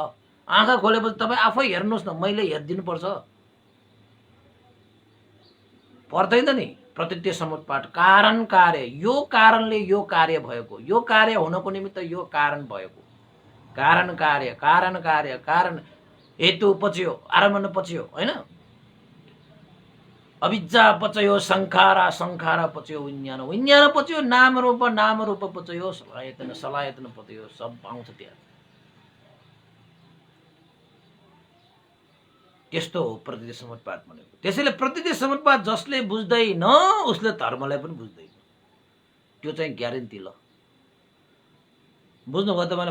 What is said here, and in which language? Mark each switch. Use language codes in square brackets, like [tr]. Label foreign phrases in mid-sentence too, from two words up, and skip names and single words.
[ne] आँखा खोलेपछि तपाईँ आफै हेर्नुहोस् न, मैले हेरिदिनुपर्छ पर्दैन नि। प्रतीति समुत्पाद कारण कार्य, यो कारणले यो कार्य भएको, यो कार्य हुनको निमित्त यो कारण भएको, कारण कार्य कारण कार्य कारण [pi] हेतु पच्यो, आरम्भ पच्यो [ne] होइन। [pi] अविद्या पचयो संखारा, संखारा पच्यो विज्ञान, विज्ञान पच्यो नाम रूप पच्यो सलायतन, सलायतन पच्यो, [ne] सब पाउँछ त्यहाँ। त्यस्तो हो प्रतीति समुत्पाद भनेको। त्यसैले प्रतीति समुत्पाद जसले बुझ्दैन उसले धर्मलाई पनि बुझ्दैन, त्यो चाहिँ ग्यारेन्टी। ल बुझ्नुभयो तपाईँले?